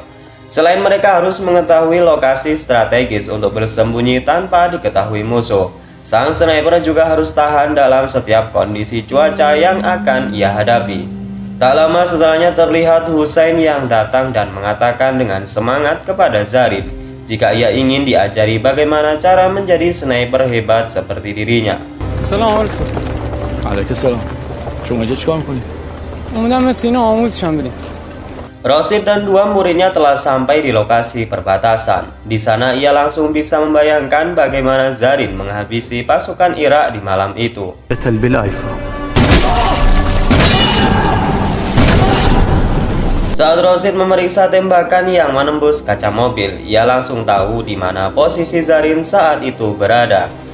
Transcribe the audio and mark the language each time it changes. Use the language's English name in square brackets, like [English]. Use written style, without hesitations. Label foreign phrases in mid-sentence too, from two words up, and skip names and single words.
[Indonesian] Selain mereka harus mengetahui lokasi strategis untuk bersembunyi tanpa diketahui musuh, sang sniper juga harus tahan dalam setiap kondisi cuaca yang akan ia hadapi. Tak lama setelahnya terlihat Husain yang datang dan mengatakan dengan semangat kepada Zarin jika ia ingin diajari bagaimana cara menjadi sniper hebat seperti dirinya. [Persian] سلام علیکم. علیکم سلام. شما اینجا چیکار می‌کنید؟ اومدم مثل اینا آموزشم بدیم. [Indonesian] Rosid dan dua muridnya telah sampai di lokasi perbatasan. Di sana ia langsung bisa membayangkan bagaimana Zarin menghabisi pasukan Irak di malam itu. Saat Rosid memeriksa tembakan yang menembus kaca mobil, ia langsung tahu di mana posisi Zarin saat itu berada.